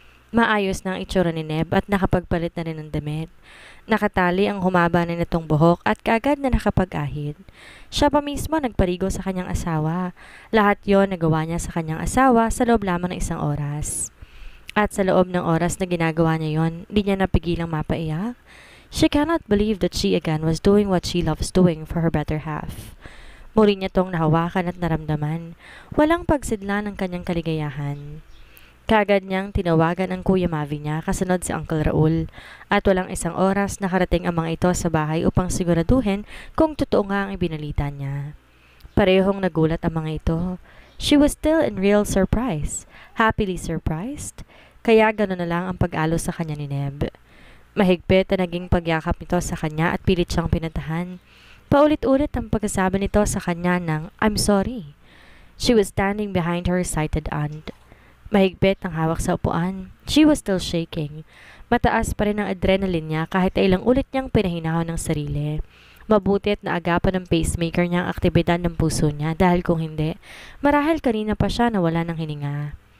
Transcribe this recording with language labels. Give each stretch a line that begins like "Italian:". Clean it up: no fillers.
Filipino: Maayos na ang itsura ni Neb at nakapagpalit na rin ng damit. Nakatali ang humaba na nitong buhok at kaagad na nakapag-ahid. Siya pa mismo nagparigo sa kanyang asawa. Lahat yon nagawa niya sa kanyang asawa sa loob lamang ng isang oras. At sa loob ng oras na ginagawa niya yon, di niya napigilang mapaiyak.
English: She cannot believe that she again was doing what she loves doing for her better half.
Filipino: Muli niya tong nahawakan at naramdaman. Walang pagsidla ng kanyang kaligayahan. Kaagad niyang tinawagan ang Kuya Mavi niya kasunod si Uncle Raul at walang isang oras nakarating ang mga ito sa bahay upang siguraduhin kung totoo nga ang ibinalita niya. Parehong nagulat ang mga ito.
English: She was still in real surprise, happily surprised,
Filipino: kaya gano'n na lang ang pag-alo sa kanya ni Neb. Mahigpit na naging pagyakap nito sa kanya at pilit siyang pinatahan. Paulit-ulit ang pagkasabi nito sa kanya ng,
English: "I'm sorry." She was standing behind her excited aunt.
Filipino: Mahigpit ang hawak sa upuan.
English: She was still shaking.
Filipino: Mataas pa rin ang adrenaline niya kahit ay ilang ulit niyang pinahinahon ng sarili. Mabuti at naagapan ng pacemaker niya ang aktibidad ng puso niya dahil kung hindi, marahil kanina pa siya nawala ng hininga.